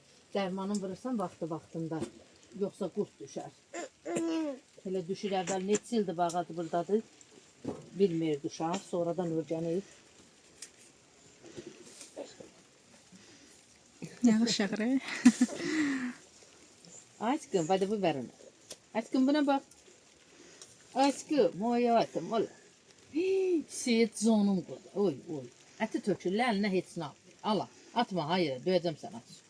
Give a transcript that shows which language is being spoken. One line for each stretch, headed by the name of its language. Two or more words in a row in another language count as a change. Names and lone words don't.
Azerbaijani: Dərmanın vurursan vaxtında. Yoxsa qurt düşər. Elə düşür əvvəl neçə ildir bağadı buradadır. Bilmir düşər, sonradan örgənir. Yağış yağır.
Turkish: Aşkım, hadi bu verin. Aşkım buna bak. Aşkım, hayatım, ola. Seyit zonum qoydu. Oy, oy.
Azerbaijani: Əti tökürlər, əlinə heç nə yapmır. Ala, atma, hayır, döyəcəm sənə.